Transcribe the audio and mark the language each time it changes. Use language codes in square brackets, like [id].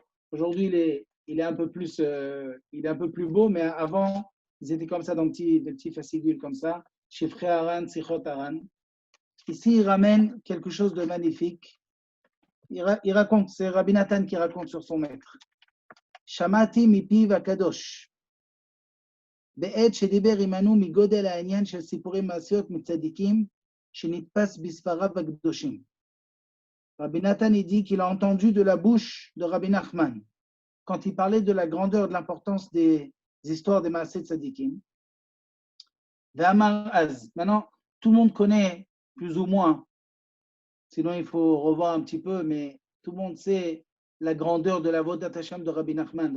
[fr] Aujourd'hui, il est un peu plus beau, mais avant, ils étaient comme ça dans des petits fascicules comme ça. Shifrei Haran, Sichot Haran. Ici, il ramène quelque chose de magnifique. Il raconte, c'est Rabbi Nathan qui raconte sur son maître. [he] Shamati mipiv akadosh. בעת שדיבר עמנו מגודל העניין של סיפורי מעשיות מצדיקים שנתפס בספריו הקדושים. [fr] Rabbi Nathan il dit qu'il a entendu de la bouche de Rabbi Nachman quand il parlait de la grandeur, de l'importance des histoires des Maaseh Tzadikim. [he] Ve'amar az. [fr] Maintenant, tout le monde connaît plus ou moins, sinon il faut revoir un petit peu, mais tout le monde sait la grandeur de la Vodat Hashem de Rabbi Nachman.